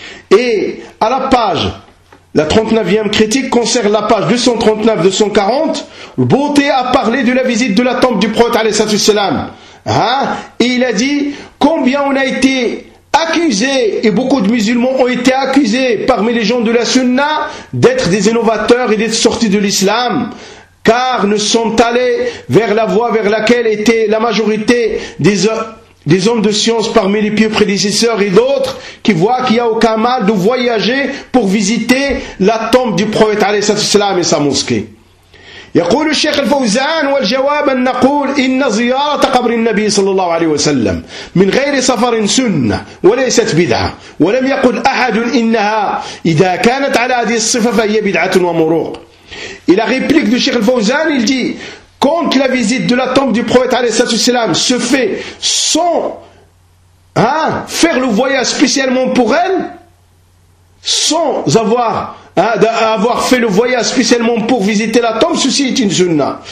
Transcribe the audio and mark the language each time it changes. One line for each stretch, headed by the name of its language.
French: Et à la page, la 39e critique concerne la page 239-240, le Bouthi a parlé de la visite de la tombe du prophète alayhi salatu wassalam. Et il a dit, combien on a été accusés, et beaucoup de musulmans ont été accusés parmi les gens de la sunna, d'être des innovateurs et d'être sortis de l'islam. Car nous sommes allés vers la voie vers laquelle était la majorité des hommes de science parmi les pieux prédécesseurs et d'autres qui voient qu'il n'y a aucun mal de voyager pour visiter la tombe du prophète alayhi salatu wassalam et sa mosquée.
Arabic: يقول الشيخ الفوزان والجواب أن نقول إن زيارة قبر النبي صلى الله عليه وسلم من غير سفر سنة وليست بدعة ولم يقل أحد إنها إذا كانت على هذه الصفة فهي بدعة ومروق. إلى غيبليك دو الشيخ الفوزان يلدي
French: quand la visite de la tombe du prophète alayhi salatu wassalam se fait sans faire le voyage spécialement pour elle, sans avoir fait le voyage spécialement pour visiter la tombe, ceci est une sunna.